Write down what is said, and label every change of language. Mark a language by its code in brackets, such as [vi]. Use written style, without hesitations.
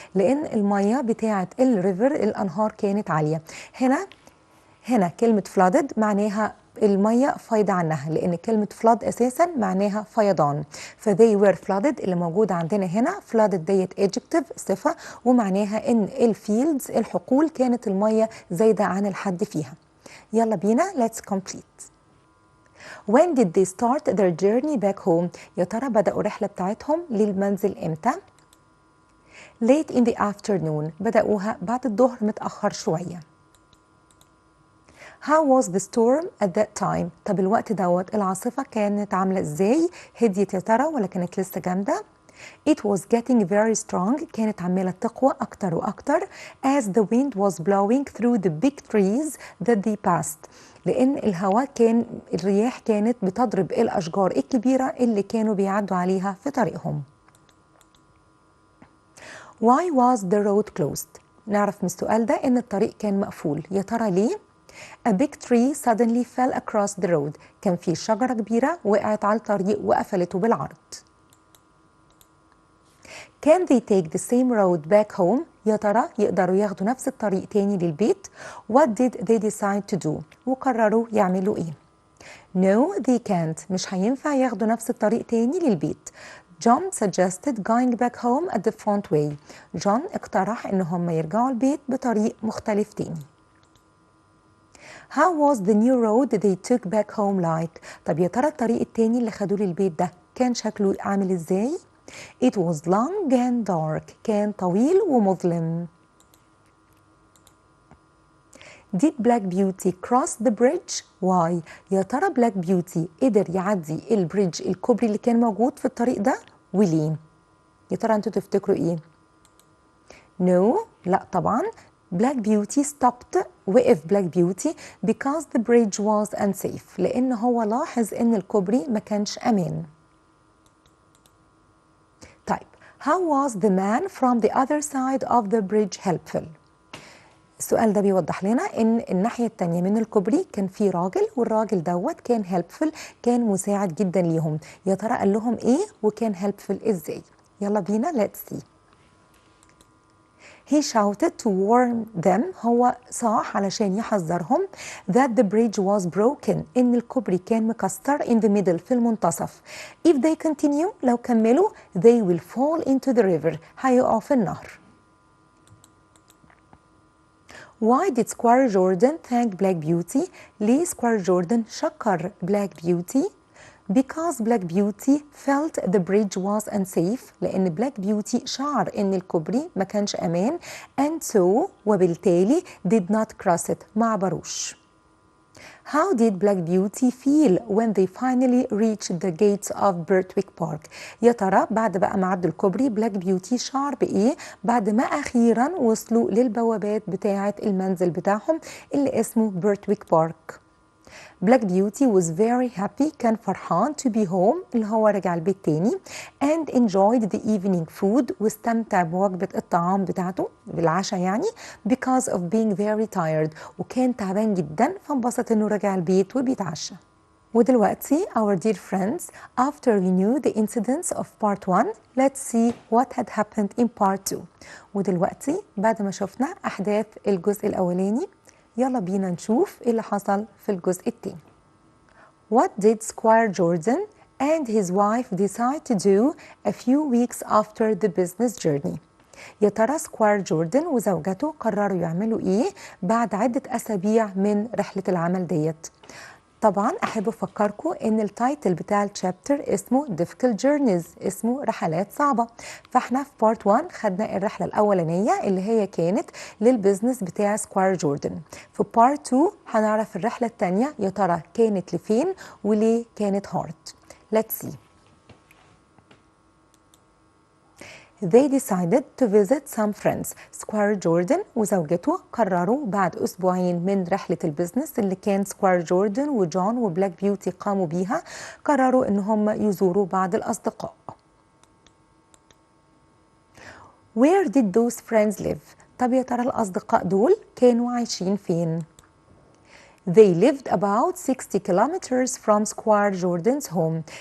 [ar] لأن المية بتاعة الريفر الأنهار كانت عالية. هنا كلمة flooded معناها المية فايضة عنها، لأن كلمة flood أساسا معناها فيضان. ف [en] they were flooded [ar] اللي موجودة عندنا هنا flooded ديت adjective صفة، ومعناها إن الفيلدز الحقول كانت المية زايدة عن الحد فيها. يلا بينا [en] let's complete. When did they start their journey back home؟ [ar] يا ترى بدأوا الرحلة بتاعتهم للمنزل إمتى؟ [en] Late in the afternoon [ar] بدأوها بعد الظهر متأخر شوية. [en] How was the storm at that time؟ [ar] طب الوقت دوت العاصفة كانت عاملة ازاي؟ هديت يا ترى ولا كانت لسه جامدة؟ [en] It was getting very strong [ar] كانت عمالة تقوى أكتر وأكتر [en] as the wind was blowing through the big trees that they passed. [ar] لأن الرياح كانت بتضرب الأشجار الكبيرة اللي كانوا بيعدوا عليها في طريقهم. [en] Why was the road closed؟ [ar] نعرف من السؤال ده إن الطريق كان مقفول، يا ترى ليه؟ [en] A big tree suddenly fell across the road. [ar] كان في شجرة كبيرة وقعت على الطريق وقفلته بالعرض. [en] Can they take the same road back home؟ [ar] يا ترى يقدروا ياخدوا نفس الطريق تاني للبيت؟ [en] What did they decide to do؟ [ar] وقرروا يعملوا ايه؟ [en] No, they can't. [ar] مش هينفع ياخدوا نفس الطريق تاني للبيت. [en] John suggested going back home a different way. [ar] جون اقترح ان هم يرجعوا البيت بطريق مختلف تاني. [en] How was the new road they took back home like؟ [ar] طب يا ترى الطريق التاني اللي خدوه للبيت ده كان شكله عامل ازاي؟ [en] It was long and dark. [ar] كان طويل ومظلم. [en] Did Black Beauty cross the bridge؟ Why؟ [ar] يا ترى Black Beauty قدر يعدي البريدج الكوبري اللي كان موجود في الطريق ده وليه؟ يا ترى انتوا تفتكروا ايه؟ No، لا طبعا. [en] Black Beauty stopped. وقف Black Beauty because the bridge was unsafe. [ar] لأن هو لاحظ إن الكوبري ما كانش أمان. طيب [en] how was the man from the other side of the bridge helpful؟ [ar] السؤال ده بيوضح لنا إن الناحية التانية من الكوبري كان في راجل، والراجل دوت كان helpful، كان مساعد جدا ليهم. يا ترى قال لهم إيه وكان helpful إزاي؟ يلا بينا [en] let's see. He shouted to warn them. [ar] هو صاح علشان يحذرهم [en] that the bridge was broken. [ar] إن الكوبري كان مكسر [en] in the middle [ar] في المنتصف. [en] If they continue [ar] لو كملوا [en] they will fall into the river. [ar] هيقعوا في النهر. [en] Why did Squire Jordan thank Black Beauty؟ [ar] ليه Squire Jordan شكر Black Beauty؟ [en] Because Black Beauty felt the bridge was unsafe. [ar] لأن Black Beauty شعر إن الكوبري ما كانش أمان [en] and so [ar] وبالتالي [en] did not cross it [ar] ما عبروش. [en] How did Black Beauty feel when they finally reached the gates of Birtwick Park؟ [ar] يا ترى بعد بقى ما عدوا الكوبري Black Beauty شعر بإيه بعد ما أخيرا وصلوا للبوابات بتاعة المنزل بتاعهم اللي اسمه Birtwick Park؟ [en] Black Beauty was very happy. [ar] كان فرحان [en] to be home [ar] اللي هو رجع البيت تاني [en] and enjoyed the evening food [ar] واستمتع بوجبة الطعام بتاعته بالعشاء يعني [en] because of being very tired [ar] وكان تعبان جدا فانبسط انه رجع البيت وبيتعشى. [en] ودلوقتي our dear friends after we knew the incidents of part 1 let's see what had happened in part 2. [ar] ودلوقتي بعد ما شفنا أحداث الجزء الأولاني يلا بينا نشوف ايه اللي حصل في الجزء التاني. [en] What did Squire Jordan and his wife decide to do a few weeks after the business journey؟ [ar] يا ترى سكوير جوردن وزوجته قرروا يعملوا ايه بعد عدة أسابيع من رحلة العمل ديت؟ طبعا أحب أفكركم إن التايتل بتاع الشابتر اسمه difficult journeys، اسمه رحلات صعبة. فاحنا في بارت 1 خدنا الرحلة الأولانية اللي هي كانت للبزنس بتاع سكوير جوردن. في بارت 2 هنعرف الرحلة التانية يا ترى كانت لفين وليه كانت هارد. [en] Let's see. They decided to visit some friends. [ar] سكوير جوردن وزوجته قرروا بعد أسبوعين من رحلة البزنس اللي كان سكوير جوردن وجون وبلاك بيوتي قاموا بيها، قرروا إن هم يزوروا بعض الأصدقاء. [en] Where did those friends live؟ [ar] طب يا ترى الأصدقاء دول كانوا عايشين فين؟ [en] They lived about 60 kilometers from Squire Jordan's home.